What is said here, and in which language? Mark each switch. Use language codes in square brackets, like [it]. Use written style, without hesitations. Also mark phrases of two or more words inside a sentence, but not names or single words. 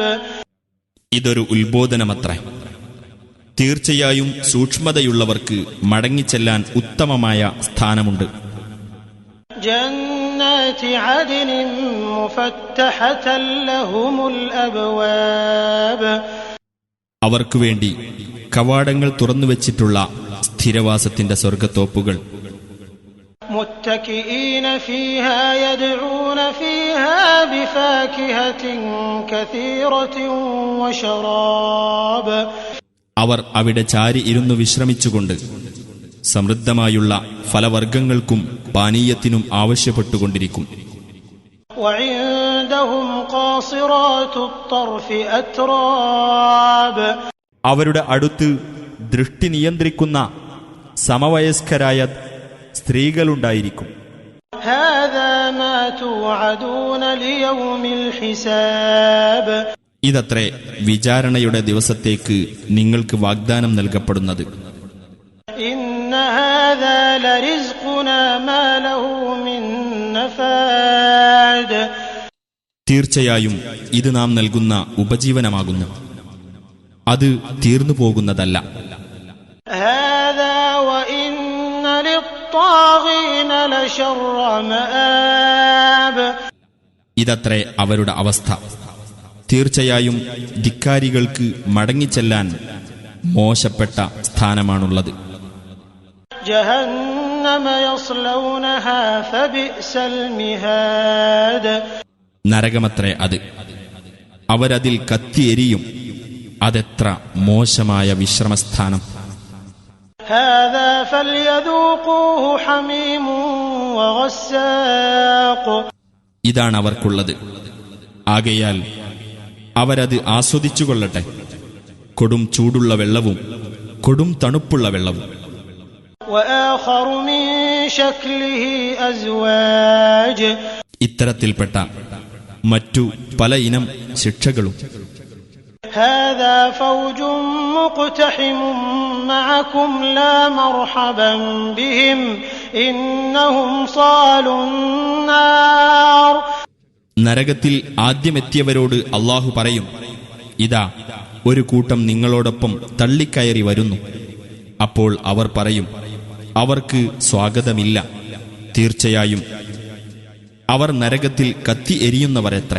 [ml] ഇതൊരു ഉത്ബോധനമത്രേ. തീർച്ചയായും സൂക്ഷ്മതയുള്ളവർക്ക് മടങ്ങിച്ചെല്ലാൻ ഉത്തമമായ സ്ഥാനമുണ്ട്. [ar] جنات عدن مفتحة لهم الأبواب. [ml] അവർക്കുവേണ്ടി കവാടങ്ങൾ തുറന്നുവച്ചിട്ടുള്ള സ്ഥിരവാസത്തിന്റെ സ്വർഗത്തോപ്പുകൾ. [ar] متكئين فيها يدعون فيها بفاكهة كثيرة وشراب. [ml] അവർ അവിടെ ചാരി ഇരുന്നു വിശ്രമിച്ചുകൊണ്ട് സമൃദ്ധമായുള്ള ഫലവർഗങ്ങൾക്കും പാനീയത്തിനും ആവശ്യപ്പെട്ടുകൊണ്ടിരിക്കും. [ar] وعندهم قاصرات الطرف أتراب. [ml] അവരുടെ അടുത്ത് ദൃഷ്ടി നിയന്ത്രിക്കുന്ന സമവയസ്കരായ സ്ത്രീകളുണ്ടായിരിക്കും. [ar] هذا ما توعدون ليوم الحساب. [ml] ഇതത്രേ വിചാരണയുടെ ദിവസത്തേക്ക് നിങ്ങൾക്ക് വാഗ്ദാനം നൽകപ്പെടുന്നത്. [ar] إن هذا لرزقنا ما له من نفاد. [ml] തീർച്ചയായും ഇത് നാം നൽകുന്ന ഉപജീവനമാകുന്നു, അത് തീർന്നു പോകുന്നതല്ല. [ar] هذا وإن للطاغين لشر مآب. [ml] ഇതത്രേ അവരുടെ അവസ്ഥ. തീർച്ചയായും ധിക്കാരികൾക്ക് മടങ്ങിച്ചെല്ലാൻ മോശപ്പെട്ട സ്ഥാനമാണുള്ളത്. [ar] جهنم يصلونها فبئس المهاد. [ml] നരകമത്രേ അത്. അവരതിൽ കത്തിയെരിയും. അതെത്ര മോശമായ വിശ്രമസ്ഥാനം. [ar] هذا فليذوقوه حميم وغساق. [ml] ഇതാണ് അവർക്കുള്ളത്. ആകയാൽ അവരത് ആസ്വദിച്ചുകൊള്ളട്ടെ. കൊടും ചൂടുള്ള വെള്ളവും കൊടും തണുപ്പുള്ള വെള്ളവും. [ar] وآخر من شكله أزواج. [ml] ഇത്തരത്തിൽപ്പെട്ട മറ്റു പല ഇനം ശിക്ഷകളും. [ar] هذا فوج مقتحم معكم لا مرحبا بهم إنهم صالوا النار. [ml] നരകത്തിൽ ആദ്യമെത്തിയവരോട് അല്ലാഹു പറയും, ഇതാ ഒരു കൂട്ടം നിങ്ങളോടൊപ്പം തള്ളിക്കയറി വരുന്നു. അപ്പോൾ അവർ പറയും, അവർക്ക് സ്വാഗതമില്ല. തീർച്ചയായും അവർ നരകത്തിൽ കത്തി എരിയുന്നവരെത്രേ.